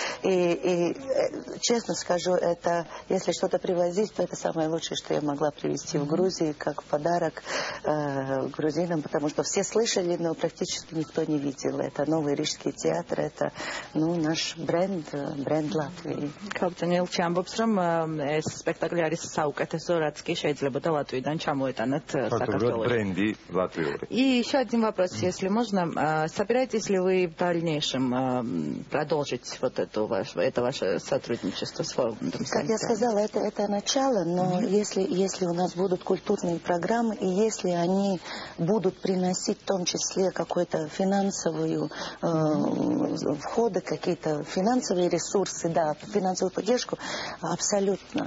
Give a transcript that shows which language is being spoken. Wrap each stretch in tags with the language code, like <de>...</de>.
<ru>И честно скажу, это, если что-то привозить, то это самое лучшее, что я могла привезти в Грузии, как подарок грузинам, потому что все слышали, но практически никто не видел. Это новый Рижский театр, это наш бренд Латвии.</ru> <ka>ქალბატონი ელჩი ამბობს, რომ ეს სპექტაკლი არის საუკეთესო, რაც კი შეიძლებოდა Латвиიდან ჩამოეტანათ საქართველოში.</ka> <ru>Бренди латвийский. И еще один вопрос, если можно. Собираетесь ли вы в дальнейшем продолжить вот это ваше сотрудничество с фондом? Как я сказала, это начало, но если у нас будут культурные программы, и если они будут приносить в том числе какую-то финансовую входы, какие-то финансовые ресурсы, да, финансовую поддержку, абсолютно.</ru>